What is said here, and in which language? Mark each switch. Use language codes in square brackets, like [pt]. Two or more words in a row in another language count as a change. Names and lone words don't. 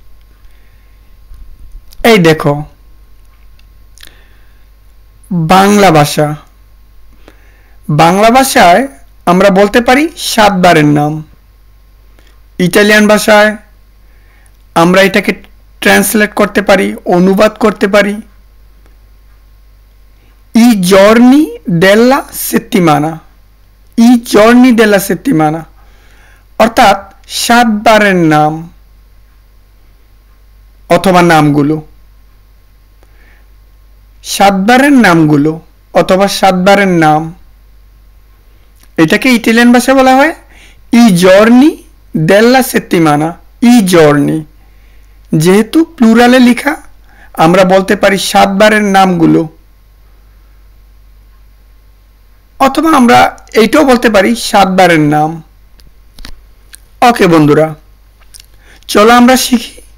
[bn] এই দেখো, বাংলা ভাষা। বাংলা ভাষায় আমরা বলতে পারি 7 বারের নাম। ইটালিয়ান ভাষায় আমরা এটাকে ট্রান্সলেট করতে পারি, অনুবাদ করতে পারি। [it] I giorni della settimana। I giorni della settimana [bn] অর্থাৎ 7 বারের নাম অথবা নামগুলো। 7 বারের নামগুলো অথবা 7 বারের নাম, এটাকে ইটালিয়ান ভাষায় বলা হয় [it] I giorni della settimana। I giorni [bn] যেহেতু প্লুরালে লেখা, আমরা বলতে পারি 7 বারের নামগুলো, অথবা আমরা এইটাও বলতে পারি 7 বারের নাম। ওকে বন্ধুরা, চলো আমরা শিখি।